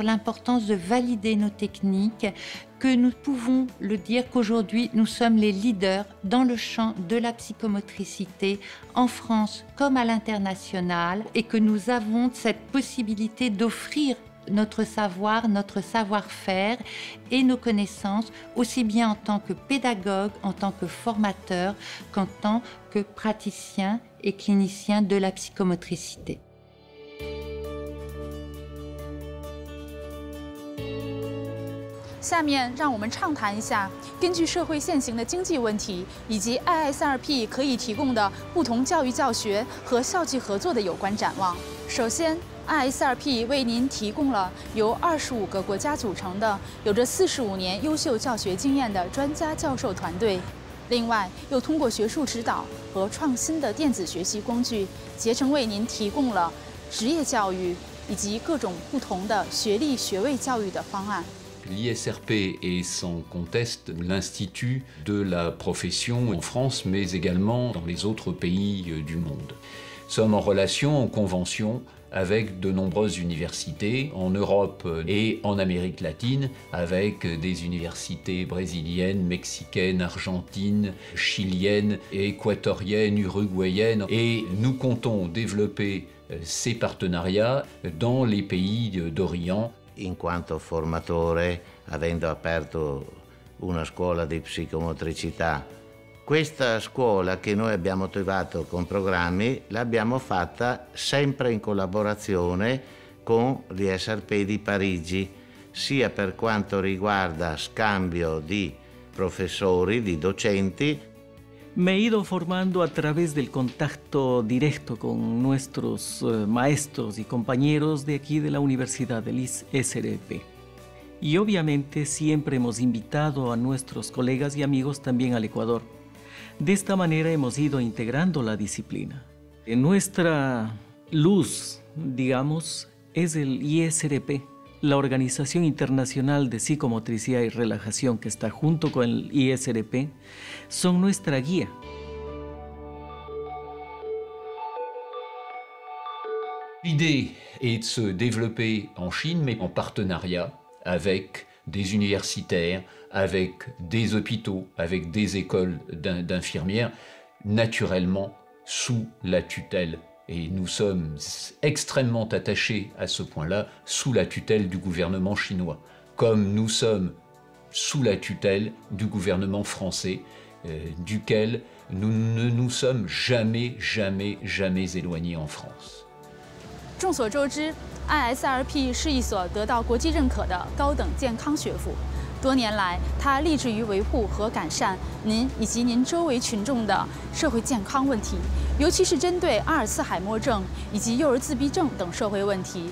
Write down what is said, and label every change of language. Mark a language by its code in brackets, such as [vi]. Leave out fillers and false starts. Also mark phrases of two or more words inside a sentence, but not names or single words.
[fr] l'importance de valider nos techniques que nous pouvons le dire qu'aujourd'hui nous sommes les leaders dans le champ de la psychomotricité en France comme à l'international et que nous avons cette possibilité d'offrir notre savoir, notre savoir-faire et nos connaissances aussi bien en tant que pédagogue, en tant que formateur qu'en tant que praticien et clinicien de la psychomotricité. [zh] 下面让我们畅谈一下，根据社会现行的经济问题以及 IISRP 可以提供的不同教育教学和校际合作的有关展望。首先 ，IISRP 为您提供了由25个国家组成的、有着45年优秀教学经验的专家教授团队。另外，又通过学术指导和创新的电子学习工具，竭诚为您提供了职业教育以及各种不同的学历学位教育的方案。 [fr] L'ISRP est sans conteste l'institut de la profession en France, mais également dans les autres pays du monde. Nous sommes en relation, en convention, avec de nombreuses universités en Europe et en Amérique latine, avec des universités brésiliennes, mexicaines, argentines, chiliennes, équatoriennes, uruguayennes. Et nous comptons développer ces partenariats dans les pays d'Orient. [it] In quanto formatore, avendo aperto una scuola di psicomotricità, questa scuola che noi abbiamo attivato con programmi l'abbiamo fatta sempre in collaborazione con l'ISRP di Parigi, sia per quanto riguarda scambio di professori, di docenti. [es] Me he ido formando a través del contacto directo con nuestros maestros y compañeros de aquí de la Universidad del ISRP. Y obviamente siempre hemos invitado a nuestros colegas y amigos también al Ecuador. De esta manera hemos ido integrando la disciplina. Nuestra luz, digamos, es el ISRP, la Organización Internacional de Psicomotricidad y Relajación que está junto con el ISRP, son nuestra guía. [fr] L'idée est de se développer en Chine, mais en partenariat avec des universitaires, avec des hôpitaux, avec des écoles d'infirmières, naturellement sous la tutelle et nous sommes extrêmement attachés à ce point-là, sous la tutelle du gouvernement chinois, comme nous sommes sous la tutelle du gouvernement français, duquel nous ne nous sommes jamais éloignés en France. [zh] 众所周知 ，ISRP 是一所得到国际认可的高等健康学府。多年来，它立志于维护和改善您以及您周围群众的社会健康问题，尤其是针对阿尔茨海默症以及幼儿自闭症等社会问题。